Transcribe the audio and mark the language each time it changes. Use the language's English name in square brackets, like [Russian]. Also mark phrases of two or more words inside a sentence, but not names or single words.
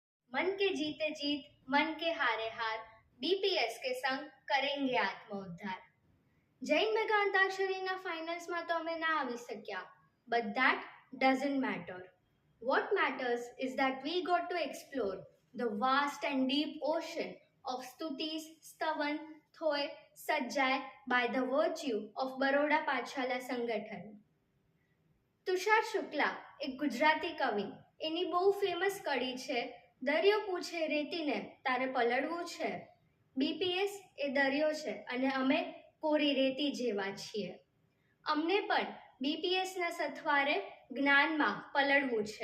[Hindi] मन के जीते जीत, मन के हारे हार, बीपीएस के संग करेंगे आत्मोद्धार. [Gujarati] જૈન મેગા અંતાક્ષરીના ફાઇનલ્સમાં તો અમે ના આવી શક્યા, [English] but that doesn't matter. What matters is that we got to explore the vast and deep ocean of Stutis, Stavan, Thoy, Sajjay by the virtue of Baroda Pathshala સંગઠન. [Gujarati] તુષાર શુક્લા એક ગુજરાતી કવિ, એની બહુ ફેમસ કડી છે, દરિયો પૂછે રેતીને તારે પલળવું છે. બીપીએસ એ દરિયો છે અને અમે કોરી રેતી જેવા છીએ. અમને પણ બીપીએસના સથવારે જ્ઞાનમાં પલળવું છે.